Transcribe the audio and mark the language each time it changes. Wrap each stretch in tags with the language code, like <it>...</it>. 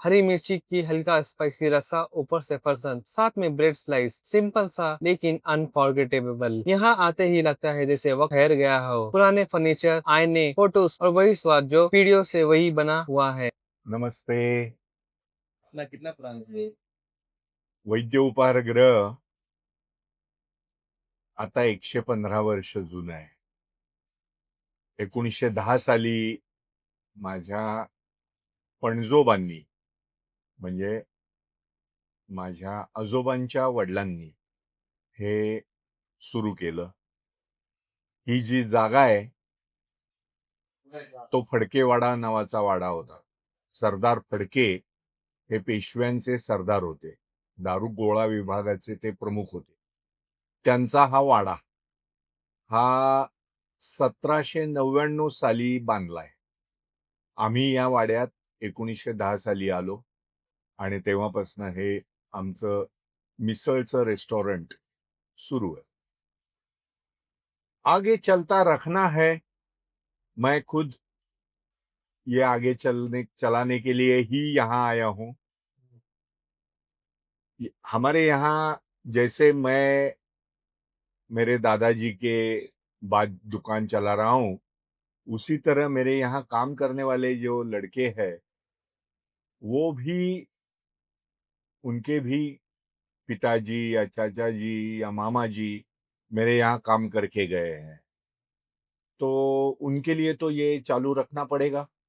<hi>हरी मिर्ची की हल्का स्पाइसी रसा, ऊपर से फरसान, साथ में ब्रेड स्लाइस। सिंपल सा लेकिन अनफॉरगेटेबल। यहाँ आते ही लगता है जैसे वक्त ठहर गया हो। पुराने फर्नीचर, आईने, फोटोज और वही स्वाद जो पीढ़ियों से वही बना हुआ है। नमस्ते। ना कितना पुराना है?</hi> <mr>वैद्य उपाहारगृह आता 115 वर्ष जुनं आहे. 1910 साली माझ्या पणजोबांनी म्हणजे माझ्या आजोबांच्या वडिलांनी हे सुरू केलं. ही जी जागा आहे तो फडकेवाडा नावाचा वाडा होता. सरदार फडके हे पेशव्यांचे सरदार होते. दारुगोळा विभागाचे ते प्रमुख होते. त्यांचा हा वाडा हा 1799 साली बांधलाय. आम्ही या वाड्यात 1910 साली आलो आणि तेव्हापासून हे आमचं मिसळचं रेस्टॉरंट सुरू आहे.</mr> <hi>आगे चलता रखना है. मैं खुद ये आगे चलाने के लिए ही यहाँ आया हूँ. हमारे यहाँ जैसे मैं मेरे दादाजी के बाद दुकान चला रहा हूँ, उसी तरह मेरे यहाँ काम करने वाले जो लड़के हैं वो भी, उनके भी पिताजी या चाचा जी या मामा जी मेरे यहाँ काम करके गए हैं, तो उनके लिए तो ये चालू रखना पड़ेगा.</hi>